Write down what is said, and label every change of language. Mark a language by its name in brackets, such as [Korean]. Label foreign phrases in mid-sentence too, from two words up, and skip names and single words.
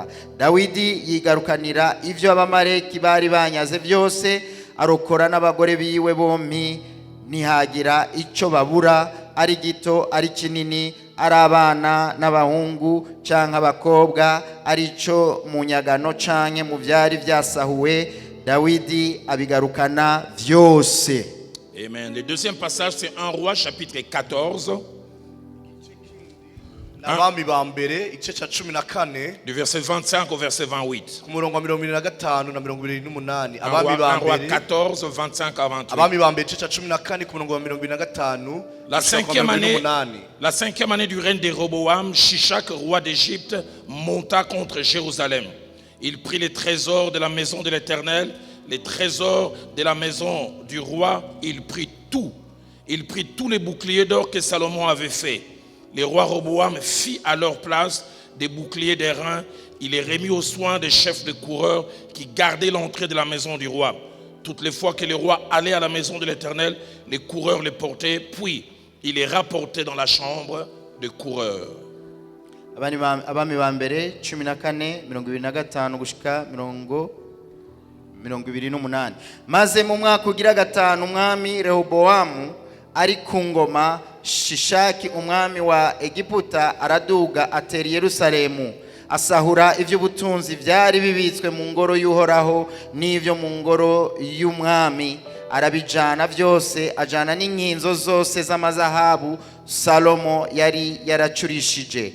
[Rundi] Dawidi yigarukanira ivyo abamareki bari banyaze byose, arokora n'abagore biwe bompi. Ntihagira icyo babura, ari gito ari kinini, ari abana n'abahungu canke abakobwa, ari ico mu nyagano canke mu byari byasahuwe. Dawidi abigarukana vyose. Amen. [French] Le deuxième passage, c'est 1 Roi chapitre 14. [Rundi] Abami ba mbere igice cya 14 [French] Du verset 25 au verset 28. [Rundi] ku murongo wa 25 na 28. [French] 1 Roi 14, 25 à 28. [Rundi] Abami ba mbere igice cya 14 ku murongo wa 25. [French] La cinquième année du règne de Roboam, Shishak, roi d'Égypte, monta contre Jérusalem. Il prit les trésors de la maison de l'Éternel, les trésors de la maison du roi. Il prit tout. Il prit tous les boucliers d'or que Salomon avait fait. Le roi Roboam fit à leur place des boucliers d'airain. Il les remit aux soins des chefs de coureurs qui gardaient l'entrée de la maison du roi. Toutes les fois que le roi allait à la maison de l'Éternel, les coureurs les portaient, puis il les rapportait dans la chambre de coureurs. [Rundi] Abami ba mbere 14 25 gushika 28. Maze mu mwaka ugira 5 umwami Rehobowamu ari ku ngoma, Shishaki umwami wa Egiputa araduga atera Yerusalemu, asahura ivy'ubutunzi byari bibitswe mu ngoro y'Uhoraho n'ivyo mu ngoro y'umwami, arabijana byose, ajana n'inkinzo zose z'amazahabu Salomo yari yaracurishije.